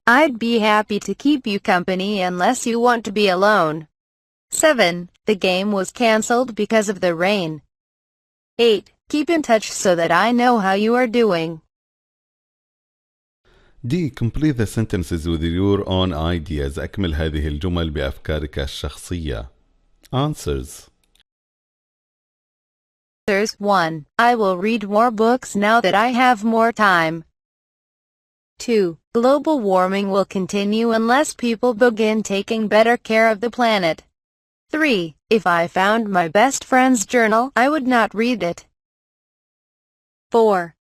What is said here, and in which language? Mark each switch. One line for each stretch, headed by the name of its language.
English: I'd be happy to keep you company unless you want to be alone. 7. The game was cancelled because of the rain. 8. Keep in touch so that I know how you are doing. D. Complete the sentences with your own ideas.
Arabic: أكمل هذه الجمل بأفكارك الشخصية.
English: Answers. Answers 1. I will read more books now that I have more time. 2. Global warming will continue unless people begin taking better care of the planet. 3. If I found my best friend's journal, I would not read it. 4.